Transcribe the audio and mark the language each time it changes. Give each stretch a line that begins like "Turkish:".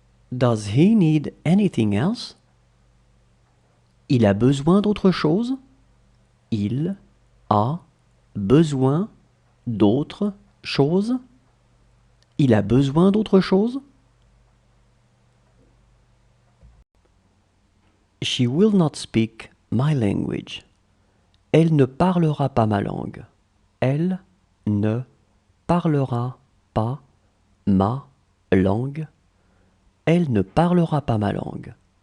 English: Does he need anything else?
French: Il a besoin d'autre chose? Il a besoin d'autre chose? Il a besoin d'autre chose?
English: She will not speak my language.
French: Elle ne parlera pas ma langue. Elle ne parlera pas ma langue. Elle ne parlera pas ma langue.